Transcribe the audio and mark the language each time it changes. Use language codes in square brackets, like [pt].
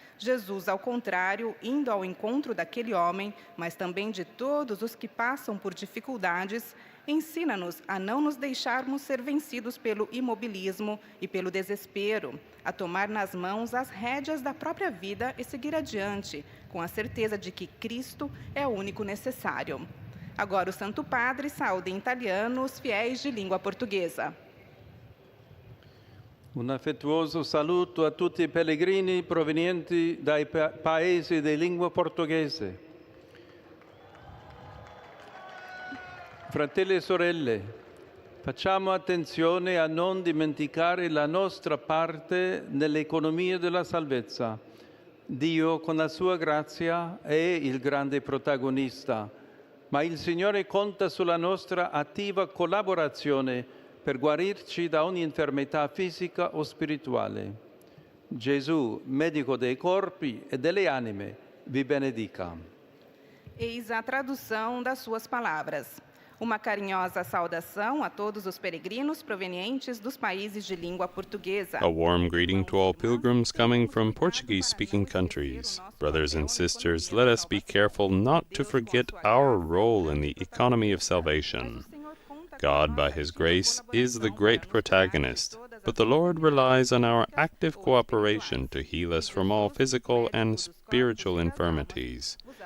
[pt] Jesus, ao contrário, indo ao encontro daquele homem, mas também de todos os que passam por dificuldades, ensina-nos a não nos deixarmos ser vencidos pelo imobilismo e pelo desespero, a tomar nas mãos as rédeas da própria vida e seguir adiante, com a certeza de que Cristo é o único necessário. Agora o Santo Padre saúda em italiano os fiéis de língua portuguesa. [it] Un affettuoso saluto a tutti i pellegrini provenienti dai paesi di lingua portoghese. Fratelli e sorelle, facciamo attenzione a non dimenticare la nostra parte nell'economia della salvezza. Dio, con la sua grazia, è il grande protagonista, ma il Signore conta sulla nostra attiva collaborazione per guarirci da ogni infermità fisica o spirituale. Gesù, medico dei corpi e delle anime, vi benedica. [pt] Eis a tradução das suas palavras. Uma carinhosa saudação a todos os peregrinos provenientes dos países de língua portuguesa. [en] A warm greeting to all pilgrims coming from Portuguese-speaking countries. Brothers and sisters, let us be careful not to forget our role in the economy of salvation. God, by His grace, is the great protagonist, but the Lord relies on our active cooperation to heal us from all physical and spiritual infirmities.